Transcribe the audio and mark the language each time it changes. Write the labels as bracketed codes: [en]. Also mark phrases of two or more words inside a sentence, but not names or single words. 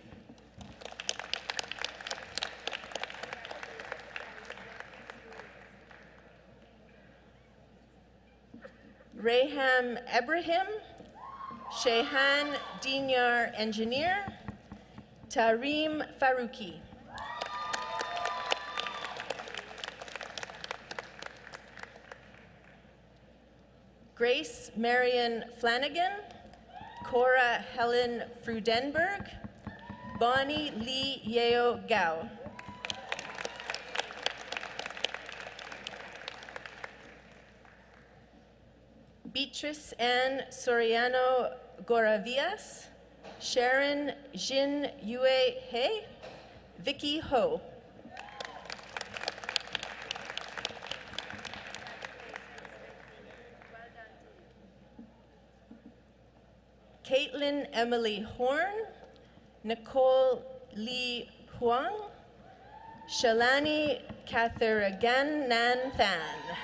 [en] Raham Ebrahim, Shehan Dinyar Engineer, Tareem Farouki. Grace Marion Flanagan, Cora Helen Frudenberg, Bonnie Lee Yeo Gao. Beatrice Ann Soriano Goravias, Sharon Jin Yue He, Vicky Ho. Caitlin Emily Horn, Nicole Lee Huang, Shalani Katharagan Nan Than.